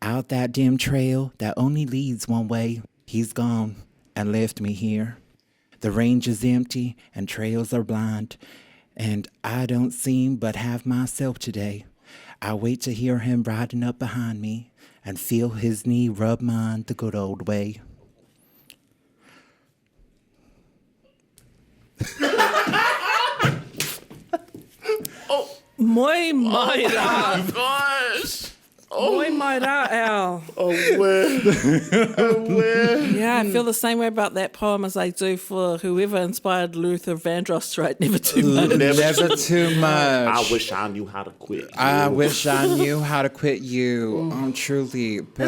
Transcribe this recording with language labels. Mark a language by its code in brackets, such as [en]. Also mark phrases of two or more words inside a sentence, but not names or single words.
[en] Out that dim trail that only leads one way, he's gone and left me here. The range is empty and trails are blind, and I don't seem but half myself today. I wait to hear him riding up behind me and feel his knee rub mine the good old way. [mi] Moi mai rā. [en] Gosh! [mi] Moi mai rā, [en] Al. Yeah, I feel the same way about that poem as I do for whoever inspired Luther Vandross to write Never Too Much. Never too much. I wish I knew how to quit. I wish I knew how to quit you. Truly. But